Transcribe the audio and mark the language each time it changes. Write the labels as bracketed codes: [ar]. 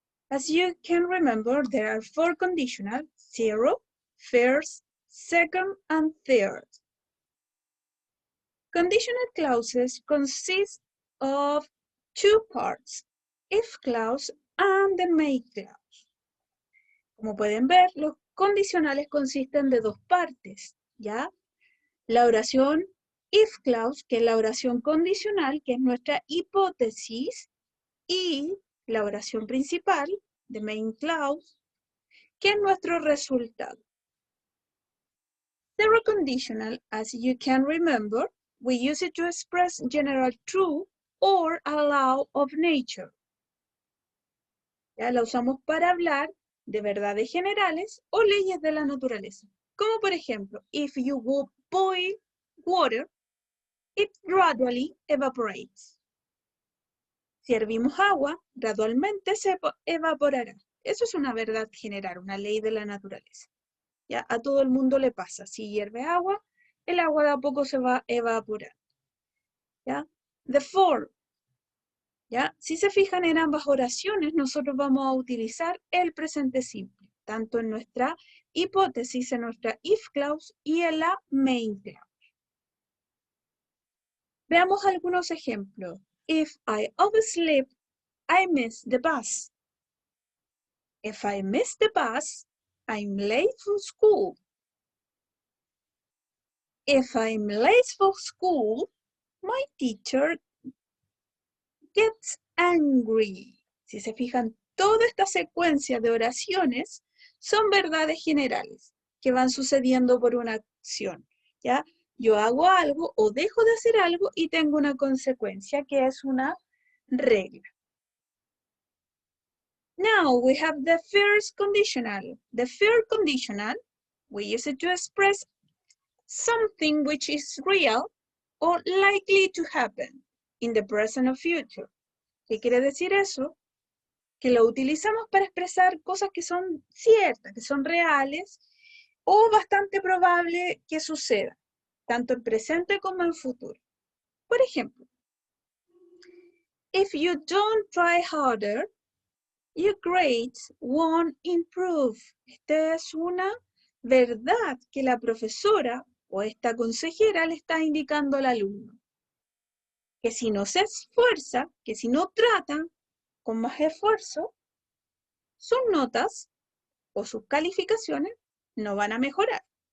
[en] As you can remember, there are 4 conditional: 0, first, second, and third. Conditional clauses consist of 2 parts, if clause and the may clause. [es] Como pueden ver, los condicionales consisten de 2 partes, ¿ya? La oración if clause, que es la oración condicional, que es nuestra hipótesis, y la oración principal, the main clause, que es nuestro resultado. [en] Zero conditional, as you can remember, we use it to express general true or a law of nature. [es] Ya la usamos para hablar de verdades generales o leyes de la naturaleza. Como por ejemplo, [en] if you boil water, it gradually evaporates. [es] Si hervimos agua, gradualmente se evaporará. Eso es una verdad general, una ley de la naturaleza. ¿Ya? A todo el mundo le pasa. Si hierve agua, el agua de a poco se va a evaporar. ¿Ya? [en] Therefore, ¿ya? [es] Si se fijan en ambas oraciones, nosotros vamos a utilizar el presente simple, tanto en nuestra hipótesis, en nuestra if clause y en la main clause. Veamos algunos ejemplos. [en] If I oversleep, I miss the bus. If I miss the bus, I'm late for school. If I'm late for school, my teacher gets angry. [es] Si se fijan, toda esta secuencia de oraciones son verdades generales que van sucediendo por una acción, ¿ya? Yo hago algo o dejo de hacer algo y tengo una consecuencia que es una regla. [en] Now we have the first conditional. The first conditional, we use it to express something which is real or likely to happen in the present or future. [es] ¿Qué quiere decir eso? Que lo utilizamos para expresar cosas que son ciertas, que son reales o bastante probable que suceda, tanto en presente como en futuro. Por ejemplo, [en] if you don't try harder, your grades won't improve. [es] Esta es una verdad que la profesora o esta consejera le está indicando al alumno. Que si no se esfuerza, que si no trata con más esfuerzo, sus notas o sus calificaciones no van a mejorar.